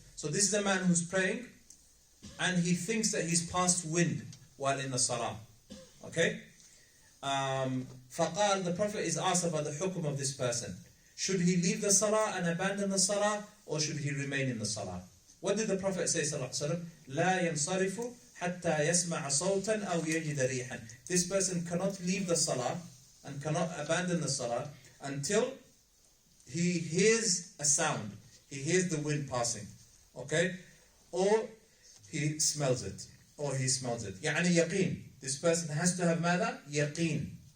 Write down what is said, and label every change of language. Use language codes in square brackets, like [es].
[en] So this is a man who's praying and he thinks that he's passed wind while in the salah. Okay? [ar] فقال, [en] the Prophet is asked about the hukum of this person. Should he leave the salah and abandon the salah, or should he remain in the salah? What did the Prophet say, sallallahu alaihi wasallam? [ar] لا ينصرف حتى يسمع صوتا أو يجد ريحا. [en] This person cannot leave the salah and cannot abandon the salah until he hears a sound. He hears the wind passing. Okay? Or he smells it. يعني yaqeen. This person has to have mada? Yaqeen.